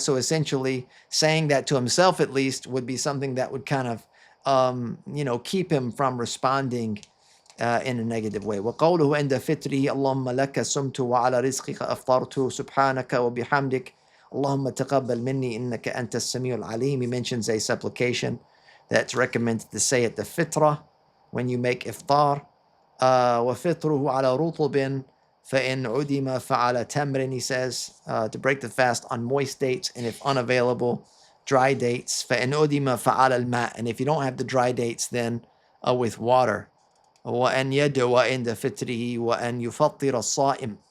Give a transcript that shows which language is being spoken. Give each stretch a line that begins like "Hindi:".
English: So essentially, saying that to himself at least would be something that would kind of, keep him from responding in a negative way.
Arabic: وَقَوْلُهُ عِنْدَ فِطْرِهِ اللَّهُمَّ لَكَ صُمْتُ وَعَلَى رِزْقِكَ أَفْطَرْتُ سُبْحَانَكَ وَبِحَمْدِكَ اللَّهُمَّ تَقَبَّلْ مِنِّي إِنَّكَ أَنْتَ السَّمِيعُ الْعَلِيمُ.
English: He mentions a supplication that's recommended to say at the fitrah when you make iftar.
Arabic: وَفِطْرُهُ عَلَى رُطُبٍ فَإِنْ عُدِمَ فَعَلَى تَمْرٍ.
English: He says to break the fast on moist dates, and if unavailable, dry dates.
Arabic: فَإِنْ عُدِمَ فَعَلَى الْمَاءِ.
English: And if you don't have the dry dates, then with water.
Arabic: وَأَنْ يَدْعُوَ عِنْدَ فِطْرِهِ وَأَنْ يُفَطِّرَ الصَّائِمِ.